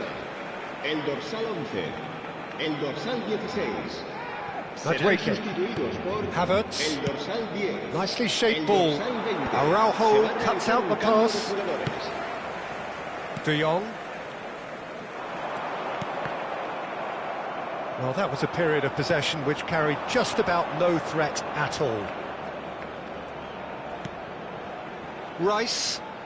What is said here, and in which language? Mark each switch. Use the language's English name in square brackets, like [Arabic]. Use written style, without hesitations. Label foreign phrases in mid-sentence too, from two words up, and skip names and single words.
[Spanish] El dorsal 11, el dorsal 16. Serán sustituidos por Havertz. el dorsal 10. [English] Nicely shaped [Spanish] el [English] ball. [Spanish] dorsal 20. [English] Araujo cuts out the pass. De Jong. Well, that was a period of possession which carried just about no threat at all. Rice.